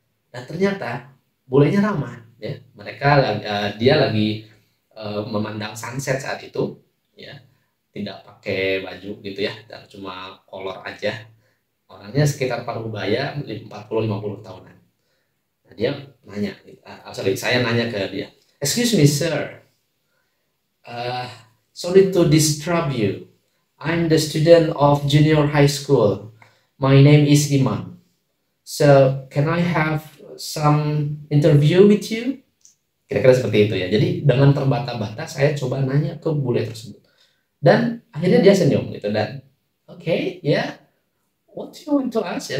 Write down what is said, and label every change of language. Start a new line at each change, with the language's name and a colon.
Indonesian: Dan ternyata bulenya ramah ya. Dia lagi memandang sunset saat itu ya, tidak pakai baju gitu ya, dan cuma kolor aja. Orangnya sekitar Parubaya, 40-50 tahunan. Nah, dia nanya, saya nanya ke dia,
English: excuse me sir, uh, sorry to disturb you, I'm the student of junior high school, my name is Iman, so can I have some interview with you?
Indonesian: Kira-kira seperti itu ya. Jadi dengan terbata-bata saya coba nanya ke bule tersebut, dan akhirnya dia senyum gitu, dan
English: okay, yeah, what do you want to ask?